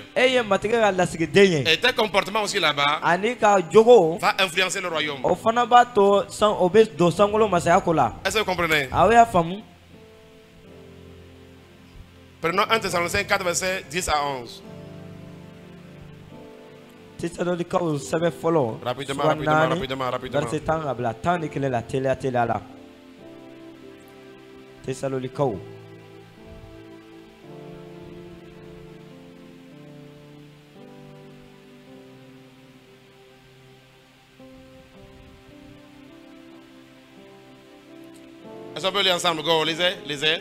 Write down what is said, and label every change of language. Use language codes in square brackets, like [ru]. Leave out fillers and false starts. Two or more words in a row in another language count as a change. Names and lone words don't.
[fr] Et tes comportements aussi là-bas va influencer le royaume. Est-ce que vous comprenez? Prenons 1 Thessaloniciens 4, verset 10 à 11. [bm] Thessalonikaw sɛbɛ fɔlɔ [fr] Rapidement, rapidement, rapidement, rapidement. [bm] verset 10 ka bila 11 la teliya teliya la. Thessalonikaw [fr] Est-ce qu'on peut lire ensemble? Go, lisez, lisez.